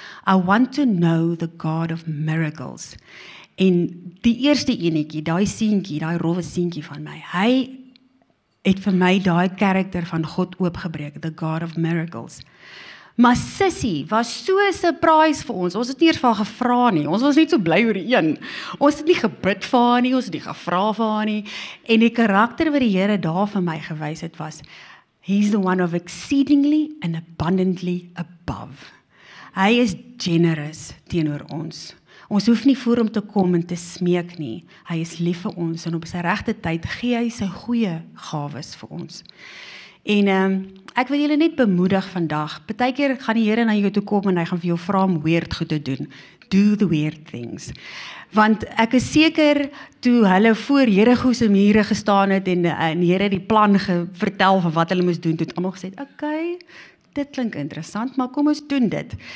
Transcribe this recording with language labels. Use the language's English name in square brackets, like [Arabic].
[English] I want to know the God of miracles. [Afrikaans] En die eerste enetjie, daai seentjie, daai rowwe seentjie van my, hy het vir my daai karakter van God oopgebreek, [English] the God of miracles. [Afrikaans] Maar Sissie was so 'n surprise vir ons. Ons het nie eers vir haar gevra nie. Ons was net so bly oor die een. Ons het nie gebid vir haar nie, ons het nie gevra vir haar nie. En die karakter wat die Here daar vir my gewys het was, [English] He's the one of exceedingly and abundantly above. [Afrikaans] Hy is generous teenoor ons. Ons hoef nie voor hom te kom en te smeek nie. Hy is lief vir ons, en op sy regte tyd gee hy sy goeie gawes vir ons. En ek wil julle net bemoedig vandag. Partykeer gaan die Here na jou toe kom, en hy gaan vir jou vra om weird goed te doen. [English] Do the weird things. [Afrikaans] Want ek is seker, toe hulle voor Jerigo se mure gestaan het, en die Here die plan vertel van wat hulle moes doen, het almal gesê, okay, dit klink interessant, maar kom ons doen dit.